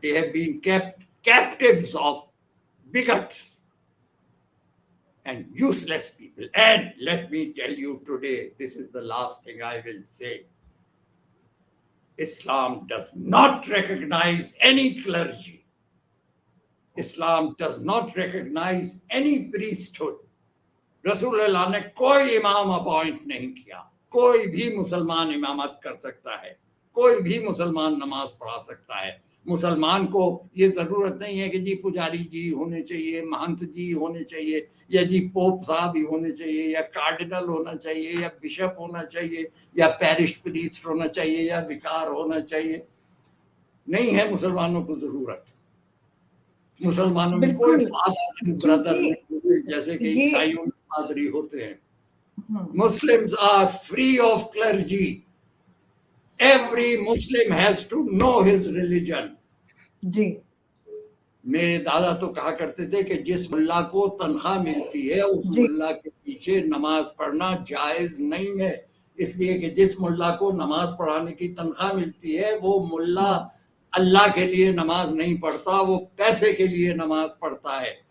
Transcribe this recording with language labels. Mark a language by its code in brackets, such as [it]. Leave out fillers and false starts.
[en] They have been kept captives of bigots and useless people. And let me tell you today, this is the last thing I will say. Islam does not recognize any clergy. Islam does not recognize any priesthood. [ur] رسول اللہ نے کوئی امام appoint نہیں کیا. کوئی بھی مسلمان امامت کر سکتا ہے، کوئی بھی مسلمان نماز پڑھا سکتا ہے. مسلمان کو یہ ضرورت نہیں ہے کہ جی پجاری جی ہونے چاہیے، مہنت جی ہونے چاہیے، یا جی پوپ صاحب ہی ہونے چاہیے، یا کارڈینل ہونا چاہیے، یا بشپ ہونا چاہیے، یا پیرش پریسٹ ہونا چاہیے، یا وکار ہونا چاہیے. نہیں ہے مسلمانوں کو ضرورت. مسلمانوں میں کوئی فادر برادر نہیں ہوتے جیسے کہ عیسائیوں میں پادری ہوتے ہیں. [en] Muslims are free of clergy. Every Muslim has to know his religion. [ur] جی میرے دادا تو کہا کرتے تھے کہ جس ملا کو تنخواہ ملتی ہے اس ملا کے پیچھے نماز پڑھنا جائز نہیں ہے. اس لیے کہ جس ملا کو نماز پڑھانے کی تنخواہ ملتی ہے وہ ملا اللہ کے لیے نماز نہیں پڑھتا، وہ پیسے کے لیے نماز پڑھتا ہے.